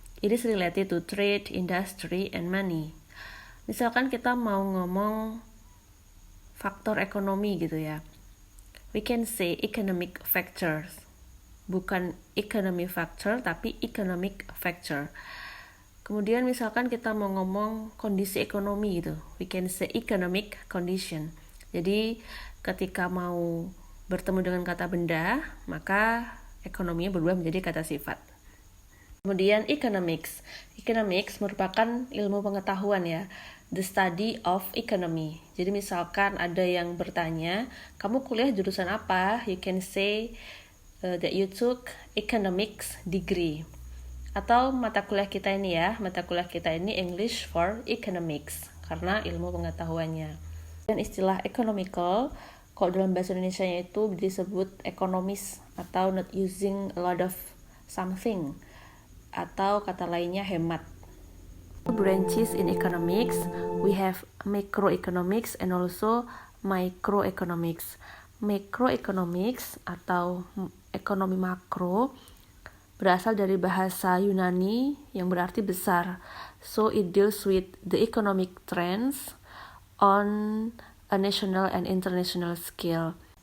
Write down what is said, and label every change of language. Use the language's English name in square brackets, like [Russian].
[English] It is related to trade, industry, and money. [Indonesian] Misalkan kita mau ngomong faktor ekonomi gitu ya. [English] We can say economic factors. Bukan economy factor, tapi economic factor. [Indonesian] Kemudian misalkan kita mau ngomong kondisi ekonomi gitu. [English] We can say economic condition. [Indonesian] Jadi ketika mau bertemu dengan kata benda, maka ekonominya berubah menjadi kata sifat. Kemudian economics. Economics merupakan ilmu pengetahuan ya, [English] the study of economy. [Indonesian] Jadi misalkan ada yang bertanya, kamu kuliah jurusan apa? [English] You can say that you took economics degree. [Indonesian] Atau mata kuliah kita ini English for economics, karena ilmu pengetahuannya. Dan istilah economical, kalau dalam bahasa Indonesianya itu disebut ekonomis atau [English] not using a lot of something, [Indonesian] atau kata lainnya hemat. [English] Branches in economics, we have macroeconomics and also microeconomics. [Indonesian] Macroeconomics atau ekonomi makro berasal dari bahasa Yunani yang berarti besar. [English] So it deals with the economic trends on a national and international scale.